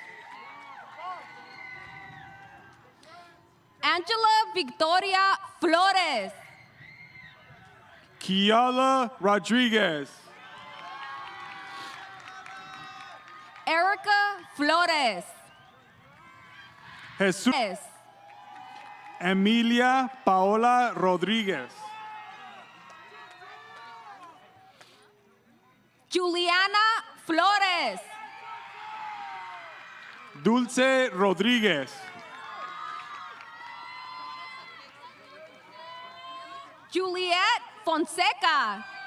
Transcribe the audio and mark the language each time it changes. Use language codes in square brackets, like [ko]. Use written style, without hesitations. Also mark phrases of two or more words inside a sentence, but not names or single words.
[en] Angela Victoria Flores. Kiala Rodriguez. Erica Flores. Jesus. Emilia Paola Rodriguez. Juliana Flores. Dulce Rodriguez. Juliet Fonseca.